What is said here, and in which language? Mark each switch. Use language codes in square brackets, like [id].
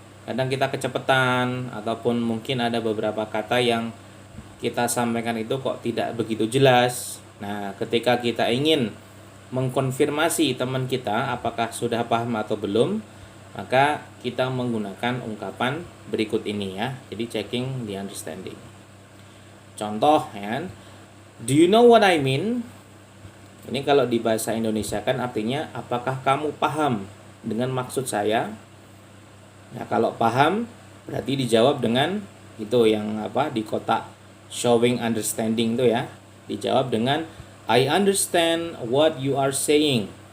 [id] Kadang kita kecepatan ataupun mungkin ada beberapa kata yang kita sampaikan itu kok tidak begitu jelas. Nah, ketika kita ingin mengkonfirmasi teman kita apakah sudah paham atau belum, maka kita menggunakan ungkapan berikut ini ya. Jadi [en] checking the understanding. [id] Contoh ya, [en] do you know what I mean? [id] Ini kalau di bahasa Indonesia kan artinya apakah kamu paham dengan maksud saya? Nah, kalau paham berarti dijawab dengan itu yang di kotak showing understanding itu ya. Dijawab dengan [en] I understand what you are saying.